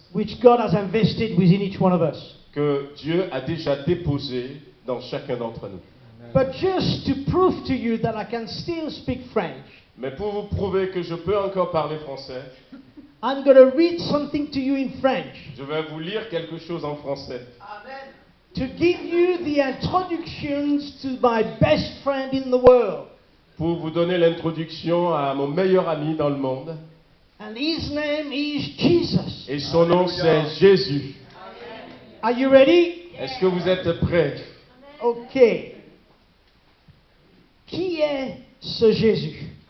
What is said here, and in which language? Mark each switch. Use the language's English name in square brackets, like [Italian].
[English] which God has invested within each one of us. [French] que Dieu a déjà déposée dans chacun d'entre nous. [English] But just to prove to you that I can still speak French, [French] Mais pour vous prouver que je peux encore parler français, [English] I'm going to read something to you in French [French] je vais vous lire quelque chose en français [English] to give you the introductions to my best friend in the world. [French] pour vous donner l'introduction à mon meilleur ami dans le monde. [English] And his name is Jesus. [French] Et son nom, Alléluia. c'est Jésus. [English] Are you ready? [French] Est-ce que vous êtes prêts? Ok. Qui est ce Jésus?